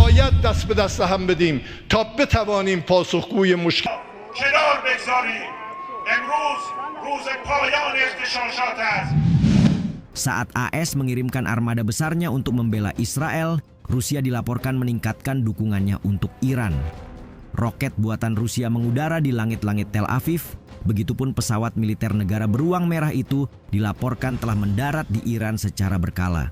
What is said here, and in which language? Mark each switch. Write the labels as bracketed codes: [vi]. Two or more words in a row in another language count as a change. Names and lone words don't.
[fa] باید دست به دست هم بدیم تا بتوانیم پاسخگوی مشکل کنار بگذاریم. امروز روز پایان اغتشاشات است. [id] Saat AS mengirimkan armada besarnya untuk membela Israel, Rusia dilaporkan meningkatkan dukungannya untuk Iran. Roket buatan Rusia mengudara di langit-langit Tel Aviv, begitupun pesawat militer negara beruang merah itu dilaporkan telah mendarat di Iran secara berkala.